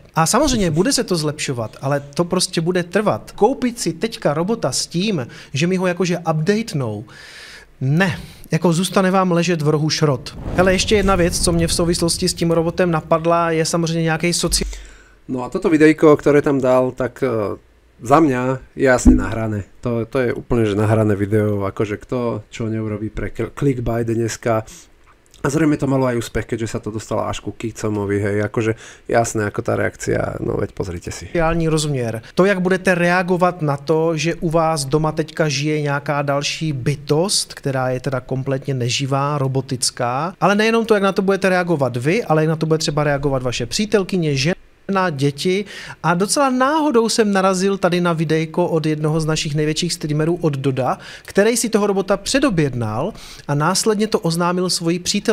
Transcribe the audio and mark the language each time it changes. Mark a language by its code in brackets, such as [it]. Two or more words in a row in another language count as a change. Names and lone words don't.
[cs] A samozřejmě bude se to zlepšovat, ale to prostě bude trvat. Koupit si teďka robota s tím, že mi ho jakože updatenou, ne, jako zůstane vám ležet v rohu šrot. Hele, ještě jedna věc, co mě v souvislosti s tím robotem napadla, je samozřejmě nějaký sociální. [sk] No a toto videjko, ktoré tam dal, tak za mňa je jasne nahrané. To je úplne že nahrané video, akože kto čo neurobí pre clickbait dneska, A zrejme to malo aj úspech, keďže sa to dostalo až ku Kicomovi, hej, akože jasné, ako tá reakcia, no veď pozrite si. [cs] Reální rozměr. To, jak budete reagovat na to, že u vás doma teďka žije nějaká další bytost, která je teda kompletně neživá, robotická, ale nejenom to, jak na to budete reagovat vy, ale jak na to bude třeba reagovat vaše přítelkyně, žena, děti. A docela náhodou jsem narazil tady na videjko od jednoho z našich největších streamerů, od Doda, který si toho robota předobjednal a následně to oznámil svoji přítelkyni.